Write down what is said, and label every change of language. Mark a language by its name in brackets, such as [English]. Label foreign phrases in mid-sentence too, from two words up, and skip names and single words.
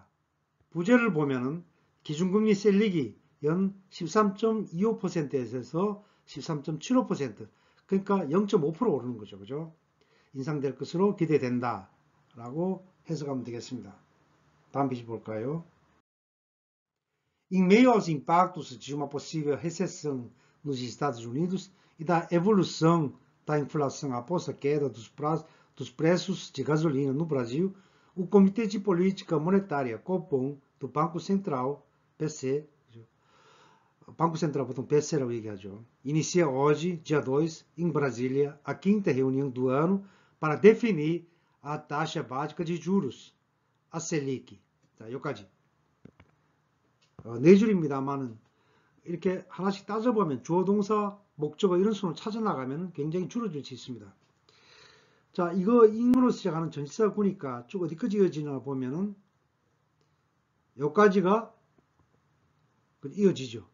[Korean] 부제를 보면은 기준금리 셀릭이 연 13.25%에서 13.75% 그러니까 0.5% 오르는 거죠. 그죠? 인상될 것으로 기대된다 라고 해석하면 되겠습니다. 다음 페이지 볼까요? [Portuguese] Em meio aos impactos de uma possível recessão nos Estados Unidos e da evolução da inflação após a queda dos preços de gasolina no Brasil, o Comitê de Política Monetária, Copom, do Banco Central, BC, Banco Central [Korean] 보통 BC라고 얘기하죠. [Portuguese] Inicia hoje, dia 2, em Brasília, a quinta reunião do ano para definir a taxa básica de juros, a Selic. [Korean] 자, 여기까지. 네 줄입니다만은 이렇게 하나씩 따져보면 주어, 동사, 목적어 이런 순으로 찾아나가면 굉장히 줄어들 수 있습니다. 자, 이거 인으로 시작하는 전치사 구니까 쭉 어디까지 이어지나 보면은 여기까지가 이어지죠.